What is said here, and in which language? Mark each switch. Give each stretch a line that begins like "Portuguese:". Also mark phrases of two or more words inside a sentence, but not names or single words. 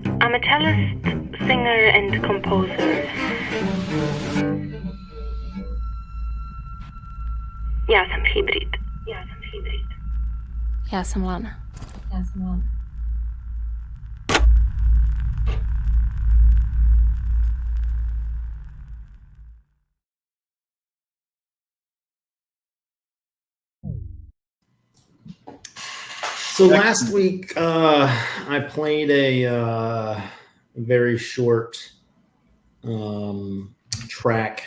English: I'm a cellist, singer, and composer.
Bosnian: Ja sam hibrid. Ja sam Lana.
English: So last week, I played a very short track.